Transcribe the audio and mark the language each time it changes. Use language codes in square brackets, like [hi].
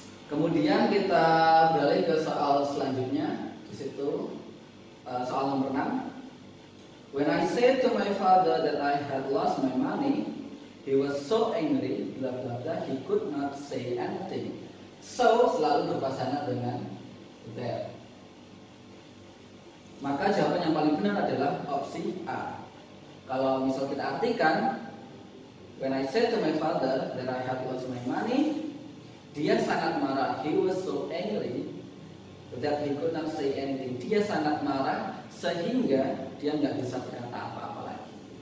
[id] Kemudian kita beralih ke soal selanjutnya. Di situ soal nomor 6. [en] When I said to my father that I had lost my money, he was so angry, blah blah blah, he could not say anything. [id] So selalu berpasangan dengan that. Maka jawaban yang paling benar adalah opsi A. Kalau misal kita artikan, [en] when I said to my father that I had lost my money, [id] dia sangat marah. [en] He was so angry that he could not say anything. [id] Dia sangat marah sehingga dia nggak bisa berkata apa-apa lagi.